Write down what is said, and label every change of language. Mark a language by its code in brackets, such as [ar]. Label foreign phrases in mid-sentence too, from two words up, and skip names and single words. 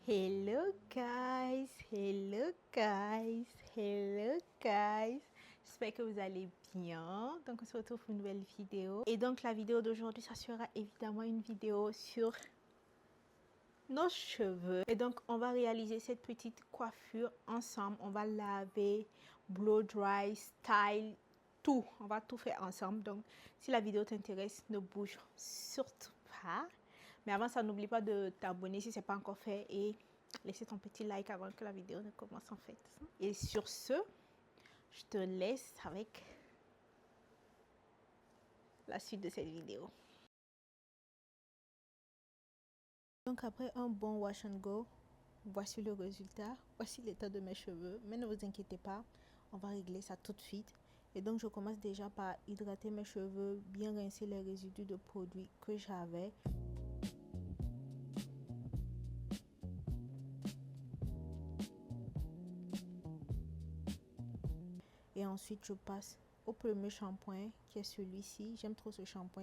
[en] Hello guys, hello guys, hello guys. [fr] J'espère que vous allez bien. Donc on se retrouve pour une nouvelle vidéo. Et donc la vidéo d'aujourd'hui, ça sera évidemment une vidéo sur nos cheveux. Et donc on va réaliser cette petite coiffure ensemble. On va laver, [en] blow dry, style, [fr] tout. On va tout faire ensemble. Donc si la vidéo t'intéresse, ne bouge surtout pas. Mais avant ça, n'oublie pas de t'abonner si ce n'est pas encore fait et laisser ton petit like avant que la vidéo ne commence en fait. Et sur ce, je te laisse avec la suite de cette vidéo. Donc après un bon [en] wash and go, [fr] voici le résultat. Voici l'état de mes cheveux. Mais ne vous inquiétez pas, on va régler ça tout de suite. Et donc je commence déjà par hydrater mes cheveux, bien rincer les résidus de produits que j'avais. Et ensuite, je passe au premier shampoing qui est celui-ci. J'aime trop ce shampoing.